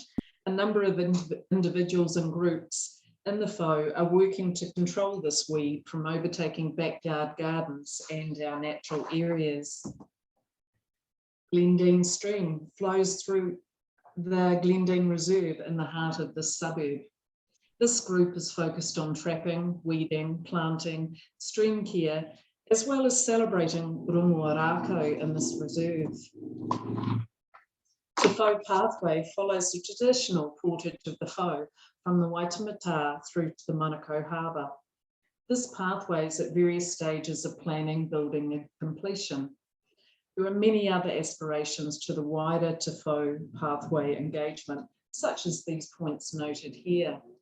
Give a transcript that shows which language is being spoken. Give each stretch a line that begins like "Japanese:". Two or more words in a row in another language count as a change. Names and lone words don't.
English: A number of individuals and groups in the Whau are working to control this weed from overtaking backyard gardens and our natural areas. Glendine Stream flows through the Glendine Reserve in the heart of this suburb. This group is focused on trapping, weeding, planting, stream care, as well as celebrating
Māori: rongoa rākau
English: in this reserve. The Whau pathway follows the traditional portage of the Whau from the Waitemata through to the Manukau Harbour. This pathway is at various stages of planning, building and completion. There are many other aspirations to the wider Te Whau pathway engagement, such as these points noted here.